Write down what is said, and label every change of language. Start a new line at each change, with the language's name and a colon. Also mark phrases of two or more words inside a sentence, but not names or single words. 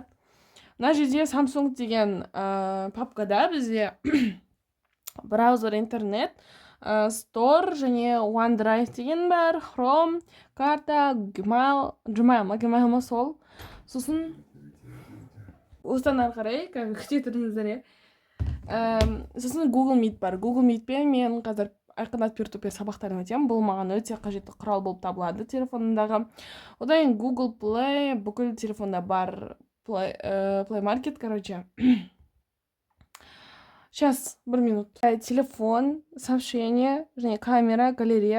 Kazakh: Мына жерде Samsung деген папкада бізде браузер, интернет, Store және OneDrive деген бар, Chrome, карта, Gmail сол. Сосын осыдан ары қарай, күте тұрыңыздар, сосын Google Meet бар. Google Meetпен мен қазір айқындап peer-to-peer сабақтарын өтемін. Бұл маған өте қажетті құрал болып табылады телефонымдағы. Одан Google Play бүкіл телефонда бар.
Russian: Play Market, короче. Сейчас, 1 минут.
Kazakh: Телефон, сообщение, және камера, галерея.